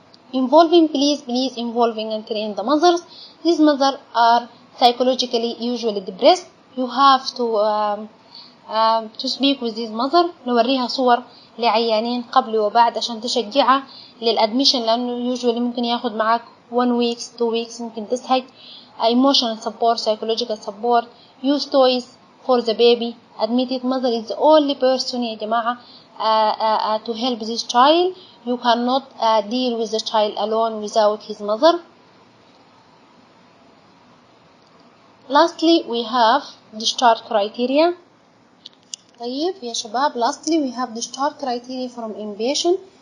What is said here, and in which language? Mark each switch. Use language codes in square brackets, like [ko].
[en] Please involving and train the mothers. These mothers are psychologically usually depressed. You have to speak with this mother. [ar] نوريها صور لعيانين قبل وبعد عشان تشجعها للادميشن لأنه usually ممكن ياخد معاك [en] 1 week 2 weeks [ar] ممكن تزهق. [en] Emotional support, psychological support. Use toys for the baby. Admitted mother is the only person [ar] يا جماعة [en] to help this child. You cannot deal with the child alone without his mother. Lastly, we have discharge criteria. [ar] طيب يا شباب, [en] lastly we have discharge criteria from inpatient.